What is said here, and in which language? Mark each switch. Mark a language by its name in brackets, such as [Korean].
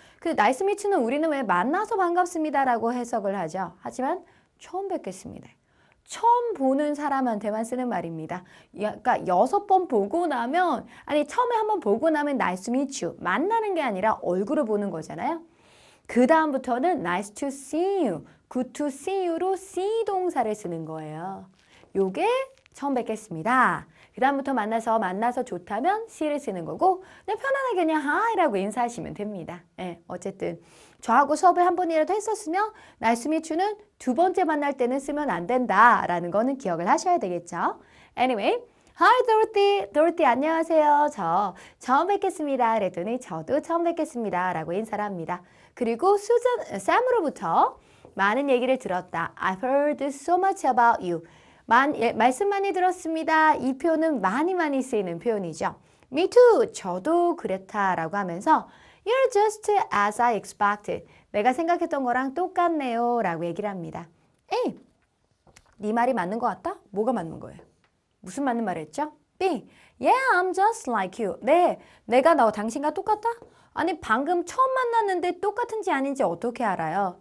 [Korean] 그 나이스 미츠는 우리는 왜 만나서 반갑습니다 라고 해석을 하죠. 하지만 처음 뵙겠습니다. 처음 보는 사람한테만 쓰는 말입니다. 그러니까 6번 보고 나면, 처음에 한번 보고 나면 [English] nice to meet you. [Korean] 만나는 게 아니라 얼굴을 보는 거잖아요. 그 다음부터는 [English] nice to see you, good to see you [Korean] 로 see 동사를 쓰는 거예요. 요게 처음 뵙겠습니다. 그 다음부터 만나서 좋다면 see를 쓰는 거고, 그냥 편안하게 그냥 hi라고 인사하시면 됩니다. 어쨌든 저하고 수업을 한 번이라도 했었으면 [English] nice to meet you [Korean] 는 2번째 만날 때는 쓰면 안 된다라는 거는 기억을 하셔야 되겠죠. [English] Anyway, Hi Dorothy. [Korean] Dorothy 안녕하세요. 저 처음 뵙겠습니다. 그랬더니 저도 처음 뵙겠습니다 라고 인사를 합니다. 그리고 Sam으로부터 많은 얘기를 들었다. [English] I've heard so much about you. [Korean] 말씀 많이 들었습니다. 이 표현은 많이 쓰이는 표현이죠. [English] Me too. [Korean] 저도 그렇다라고 하면서 [English] You're just as I expected. [Korean] 내가 생각했던 거랑 똑같네요 라고 얘기를 합니다. A. 네 말이 맞는 것 같다? 뭐가 맞는 거예요? 무슨 맞는 말을 했죠? B. [English] Yeah, I'm just like you. [Korean] 네, 내가 당신과 똑같다? 방금 처음 만났는데 똑같은지 아닌지 어떻게 알아요?